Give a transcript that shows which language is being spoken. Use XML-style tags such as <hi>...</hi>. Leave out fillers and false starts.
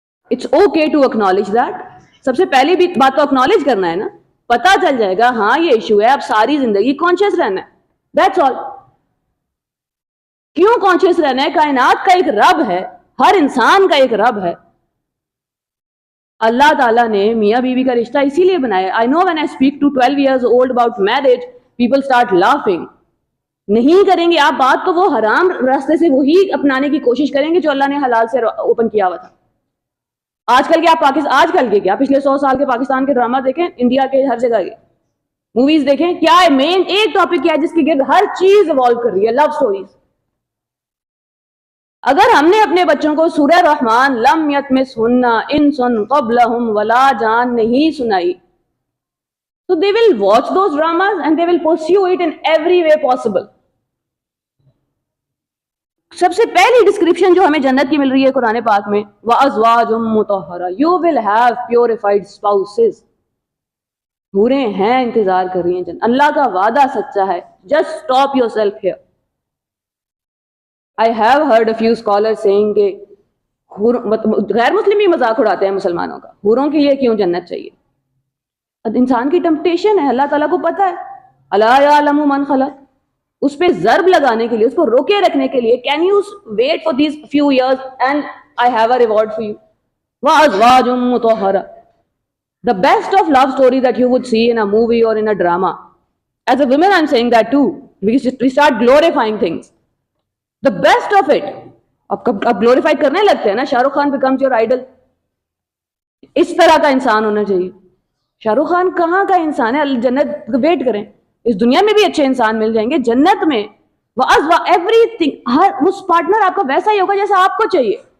<en>It's okay to acknowledge that.</en> <ur>سب سے پہلی بھی بات تو اکنالج کرنا ہے نا. پتا چل جائے گا ہاں یہ ایشو ہے, اب ساری زندگی کانشیس رہنا ہے.</ur> <en>That's all.</en> <ur>کیوں کانشیس رہنا ہے؟ کائنات کا ایک رب ہے, ہر انسان کا ایک رب ہے. اللہ تعالیٰ نے میاں بیوی کا رشتہ اسی لیے بنایا.</ur> <en>I know when I speak to 12 years old about marriage, people start laughing.</en> <ur>نہیں کریں گے آپ بات تو وہ حرام راستے سے وہی اپنانے کی کوشش کریں گے جو اللہ نے حلال سے اوپن کیا ہوا تھا. آج کل کے آپ آج کل کے کیا پچھلے 100 سال کے پاکستان کے ڈرامہ دیکھیں, انڈیا کے ہر جگہ کے موویز دیکھیں, کیا ہے مین ایک ٹاپک کیا ہے جس کے گرد ہر چیز ایوالو کر رہی ہے؟ لو سٹوریز. اگر ہم نے اپنے بچوں کو سورہ رحمان</ur> <ar>لم یتمسہن انس قبلہم ولا جان</ar> <ur>نہیں سنائی, تو</ur> <en>they will watch those dramas and they will pursue it in every way possible.</en> <ur>سب سے پہلی ڈسکرپشن جو ہمیں جنت کی مل رہی ہے قرآن پاک میں,</ur> <ar>وَأَزْوَاجٌ مُطَهَّرَةٌ,</ar> <en>you will have purified spouses.</en> <ur>حوریں ہیں انتظار کر رہی ہیں جنت. اللہ کا وعدہ سچا ہے.</ur> <en>Just stop yourself here. I have heard a few scholars saying</en> <ur>کہ غیر مسلم بھی مذاق اڑاتے ہیں مسلمانوں کا, حوروں کے لیے کیوں جنت چاہیے؟ انسان کی ٹمپٹیشن ہے, اللہ تعالیٰ کو پتا ہے.</ur> <ar>الا یعلم من خلق.</ar> <ur>اس پہ ضرب لگانے کے لیے, اس کو روکے رکھنے کے لیے,</ur> <en>can you wait for these few years and I have a reward for you.</en> <ar>وَأَزْوَاجٌ مُطَهَّرَةٌ.</ar> <en>The best of love story that you would see in a movie or in a drama. As a woman I'm saying that too. We start glorifying things. The best of it.</en> <ur>اب glorify کرنے لگتے ہیں نا, Shah Rukh Khan</ur> <en>becomes your idol.</en> <ur>اس طرح کا انسان ہونا چاہیے. شاہ رخ خان کہاں کا انسان ہے؟ جنت ویٹ کریں, اس دنیا میں بھی اچھے انسان مل جائیں گے, جنت میں</ur> <en>everything,</en> <ur>ہر اس پارٹنر آپ کا ویسا ہی ہوگا جیسا آپ کو چاہیے.</ur>